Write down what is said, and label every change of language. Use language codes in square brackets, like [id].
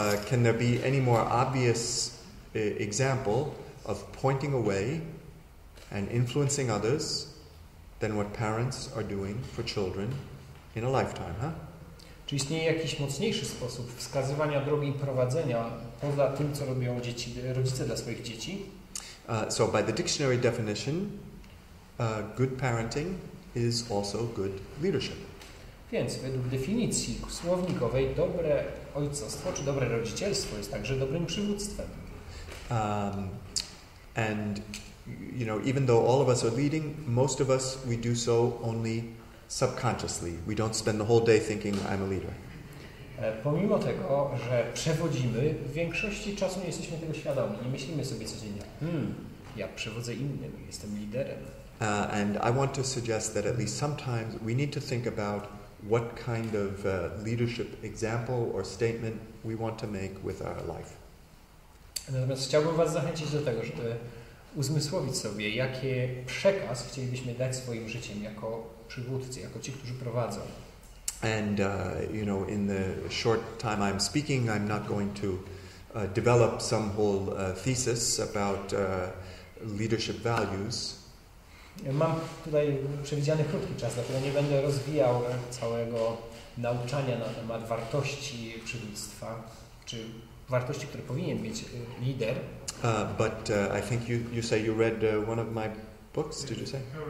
[en] Can there be any more obvious example of pointing away and influencing others than what parents are doing for children in a lifetime, huh? [pl] Czy istnieje jakiś mocniejszy sposób wskazywania drogi i prowadzenia poza tym, co robią rodzice dla swoich dzieci? [en] So by the dictionary definition, good parenting is also good leadership. [pl] Więc według definicji słownikowej dobre ojcostwo czy dobre rodzicielstwo jest także dobrym przywództwem. [en] And you know, even though all of us are leading, most of us we do so only subconsciously. We don't spend the whole day thinking I'm a leader. [pl] Pomimo tego, że przewodzimy, w większości czasu nie jesteśmy tego świadomi. Nie myślimy sobie codziennie, ja przewodzę innym, jestem liderem. [en] And I want to suggest that at least sometimes we need to think about what kind of leadership example or statement we want to make with our life. [pl] Natomiast chciałbym Was zachęcić do tego, żeby uzmysłowić sobie, jaki przekaz chcielibyśmy dać swoim życiem jako przywódcy, jako ci, którzy prowadzą. [en] And you know, in the short time I'm speaking, I'm not going to develop some whole thesis about leadership values. [pl] Mam tutaj przewidziany krótki czas, dlatego nie będę rozwijał całego nauczania na temat wartości przywództwa, czy wartości, które powinien mieć lider. [en] But I think you say you read one of my books, did you say?